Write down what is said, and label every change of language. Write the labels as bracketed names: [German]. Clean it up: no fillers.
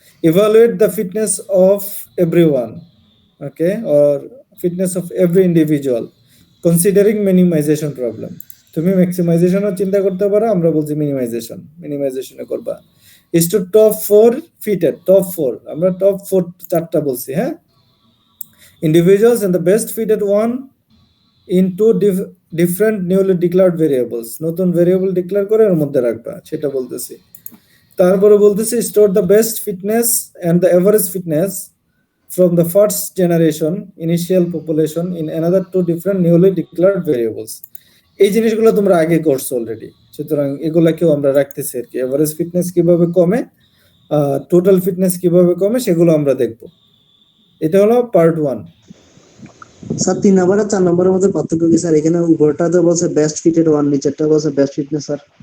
[English] Evaluate the fitness of everyone, okay, or fitness of every individual considering minimization problem. [Bangla] তুমি ম্যাক্সিমাইজেশনও চিন্তা করতে পারো, আমরা বলছি মিনিমাইজেশনে করবা। [English] is to top 4 fitted, top 4, [Bangla] আমরা টপ 4 4টা বলছি। [English] হ্যাঁ, individuals and the best fitted one in two different newly declared variables, [Bangla] নতুন ভেরিয়েবল ডিক্লেয়ার করে এর মধ্যে রাখবা, সেটা বলতেছি। তারপরে বলতেছি [English] Store the best fitness and the average fitness from the first generation initial population in another 2 different newly declared variables. [Bangla] এই জিনিসগুলো তোমরা আগে করছো অলরেডি, সুতরাং এগুলাকেও আমরা রাখতেছি আর কি। এভারেজ ফিটনেস কিভাবে কমে টোটাল ফিটনেস কিভাবে কমে সেগুলো আমরা দেখব। এটা হলো পার্ট 1। স্যার 3 নাম্বার আর 4 নাম্বারের মধ্যে পার্থক্য কি স্যার? এখানে উপরটাতে বলছে বেস্ট ফিটেড ওয়ান, নিচেরটা বলছে বেস্ট ফিটনেস স্যার।